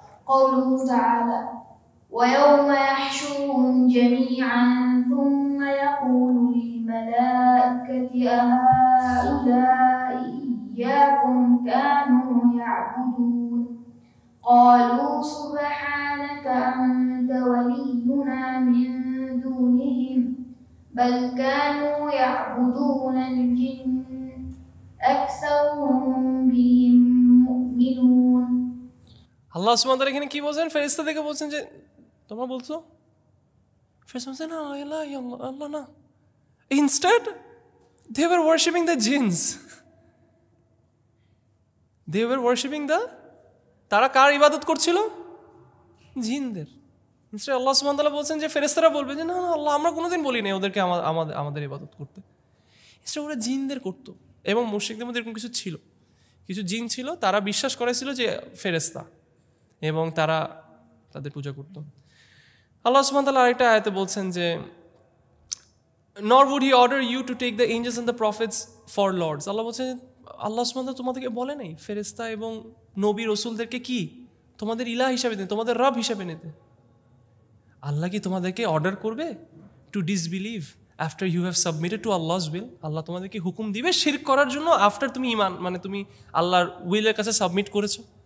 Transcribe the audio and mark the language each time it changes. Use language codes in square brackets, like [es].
[ar] قوله تعالى ويوم يحشرهم جميعا ثم يقول للملائكة أهؤلاء إياكم كانوا يعبدون قالوا سبحانك أنت ولينا من دونهم بل كانوا يعبدون الجن أكثرهم بهم مؤمنون. [bn] আল্লাহ সুবহানাহু ওয়া তাআলা এখানে কি বলছেন? ফেরেশতাদেরকে বলছেন যে তোমরা বলছো, ফেরেশতা বলছেন না আল্লাহ না। [en] Instead they were worshipping the jinns. They were worshipping [bn] তারা কার ইবাদত করছিল? জিনদের। Instead আল্লাহ সুবহানাহু ওয়া তাআলা বলছেন যে ফেরেশতারা বলবে যে না আল্লাহ, আমরা কোনোদিন বলি না ওদেরকে আমাদের ইবাদত করতে। Instead ওরা জিনদের করতো। এবং মুশরিকদের মধ্যে এরকম কিছু ছিল, কিছু জিন ছিল, তারা বিশ্বাস করেছিল যে ফেরেশতা, এবং তারা তাদের পূজা করত। আল্লাহ সুবহানাহু ওয়া তাআলা আরেকটা আয়াতে বলছেন যে [en] nor would he order you to take the angels and the prophets for lords. [bn] আল্লাহ বলছেন, আল্লাহ সুবহানাহু ওয়া তাআলা তোমাদেরকে বলে নাই ফেরেশতা এবং নবী রাসূলদেরকে কি তোমাদের ইলাহ হিসাবে নিতে, তোমাদের রব হিসাবে নিতে। আল্লাহ কি তোমাদেরকে অর্ডার করবে [en] To disbelieve after you have submitted to Allah's will? [bn] আল্লাহ তোমাদেরকে হুকুম দিবে শিরক করার জন্য আফটার তুমি ইমান, মানে তুমি আল্লাহর উইলের কাছে সাবমিট করেছো?